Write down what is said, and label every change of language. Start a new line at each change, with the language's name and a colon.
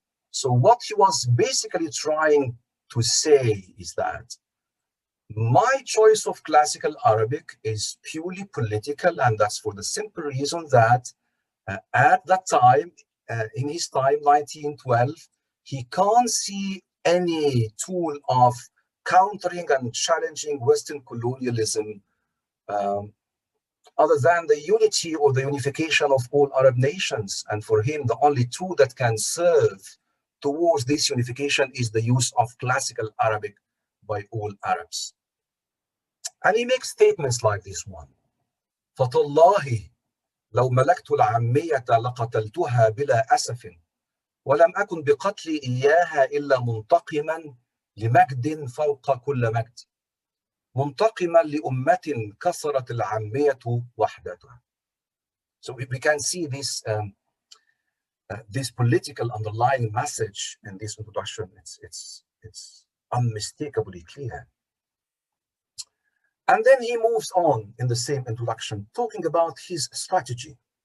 English: So what he was basically trying to say is that my choice of classical Arabic is purely political, and that's for the simple reason that at that time, in his time, 1912, he can't see any tool of countering and challenging Western colonialism other than the unity or the unification of all Arab nations. And for him, the only tool that can serve towards this unification is the use of classical Arabic by all Arabs. And he makes statements like this one.
Arabic: فَتَاللَّهِ لو ملكت العامية لقتلتها بلا أسف ولم أكن بقتلي إياها إلا منتقما لمجد فوق كل مجد منتقما لأمة كسرت العامية وحدتها.
English: So we can see this this political underlying message in this introduction. It's unmistakably clear. And then he moves on in the same introduction, talking about his strategy.